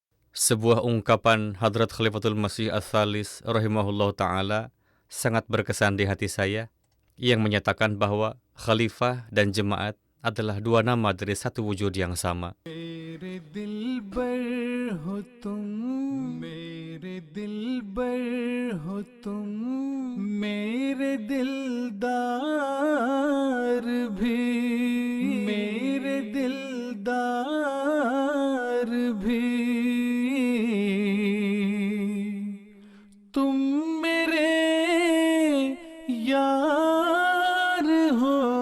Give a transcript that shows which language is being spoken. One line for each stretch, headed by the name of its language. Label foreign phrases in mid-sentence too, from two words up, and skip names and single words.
Indonesian: Sebuah ungkapan Hadrat Khalifatul Masih Ats-Tsalis
Arabic: رحمه الله تعالى
Indonesian: sangat berkesan di hati saya, yang menyatakan bahwa khalifah dan jemaat adalah dua nama dari satu wujud yang sama.
Urdu: میرے دلبر ہو تم، میرے دلبر ہو تم، میرے دلدار بھی، میرے دلدار بھی، تم میرے یار ہو